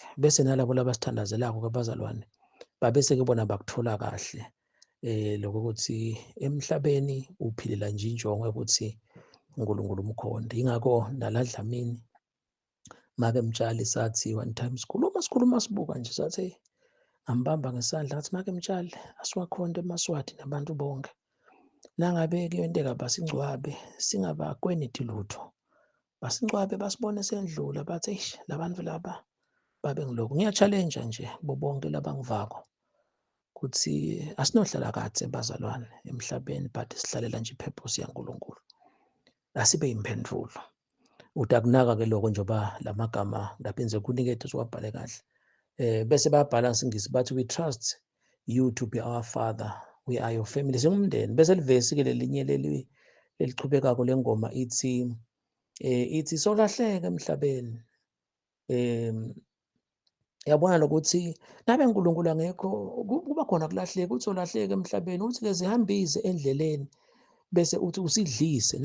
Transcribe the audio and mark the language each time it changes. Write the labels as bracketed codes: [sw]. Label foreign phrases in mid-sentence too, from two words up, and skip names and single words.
[ss] Bese nalabo labasithandazelako kabazalwane babese-ke bona bakuthola kahle. Lokho ukuthi emhlabeni uphilela nje injongo yokuthi uNkulunkulu umkhonde. Yingakho nala Dlamini make Mtshali sathi [en] one time [ss] sikhuluma sibuka nje sathi ngambamba ngesandla ngathi make Mtshali asiwakhonde eMaswati nabantu bonke. Nangabe kuyenteka basingcwabe singabakweneti lutho. Basingcwabe basibone sendlula bathi eish labantu laba babe ngiloko. Ngiya-challenge nje bonke labangivako ukuthi asinohlala kadze bazalwane emhlabeni but sihlalela nje ipurpose yaNkulunkulu. Asibe imphendulo. Uthi akunaka-ke lokho njengoba lamagama ngaphenze kunikethe siwabhale kahle. Bese bayabhala ngesingisi bathi [en] we trust you to be our father, we are your family. [ss] Singumndeni. Bese livesi-ke lelinye lelichubekako lengoma ithi solahleka emhlabeni. Yabona nokuthi nabe uNkulunkulu angekho kuba khona kulahleka, uthi solahleka emhlabeni uthi-ke zihambise endleleni bese uthi usidlise.